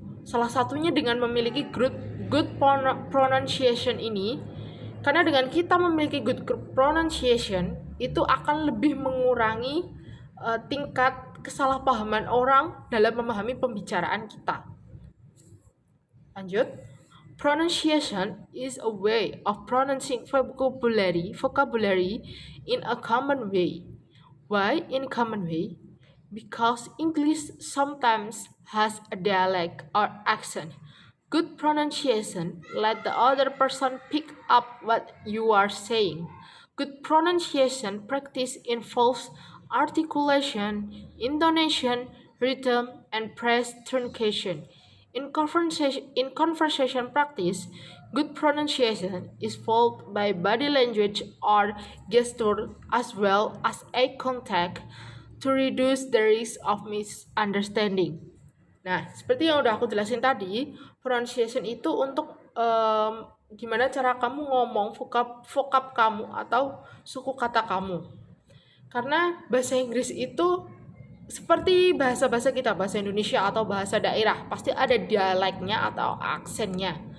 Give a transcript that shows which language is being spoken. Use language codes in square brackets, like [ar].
[id] Salah satunya dengan memiliki [en] good pronunciation [id] ini, karena dengan kita memiliki good pronunciation itu akan lebih mengurangi tingkat kesalahpahaman orang dalam memahami pembicaraan kita. Lanjut. [en] Pronunciation is a way of pronouncing vocabulary in a common way. Why in a common way? Because English sometimes has a dialect or accent. Good pronunciation let the other person pick up what you are saying. Good pronunciation practice involves articulation, intonation, rhythm, and phrase truncation. In conversation practice, good pronunciation is followed by body language or gesture as well as eye contact to reduce the risk of misunderstanding. [id] Nah, seperti yang udah aku jelasin tadi, pronunciation itu untuk gimana cara kamu ngomong vocab kamu atau suku kata kamu. Karena bahasa Inggris itu seperti bahasa-bahasa kita, bahasa Indonesia atau bahasa daerah, pasti ada dialeknya atau aksennya.